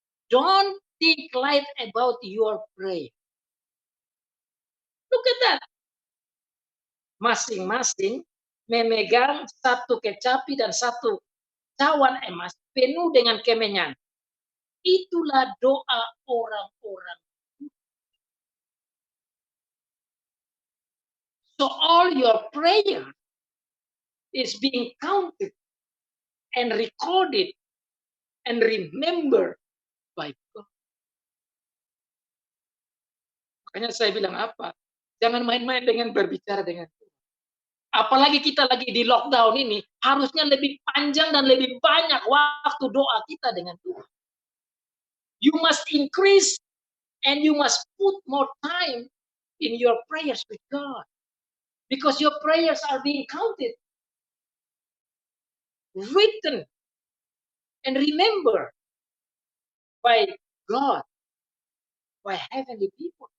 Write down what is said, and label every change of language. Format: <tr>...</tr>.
<en>Don't think light about your prayer. Look at that.</en> <id>Masing-masing memegang satu kecapi dan satu cawan emas penuh dengan kemenyan. Itulah doa orang-orang.</id> <en>So all your prayer is being counted and recorded and remembered by God.</en> <id>Makanya saya bilang apa? Jangan main-main dengan berbicara dengan Tuhan. Apalagi kita lagi di lockdown ini, harusnya lebih panjang dan lebih banyak waktu doa kita dengan Tuhan.</id> <en>You must increase and you must put more time in your prayers with God. Because your prayers are being counted, written, and remembered by God, by heavenly people.</en>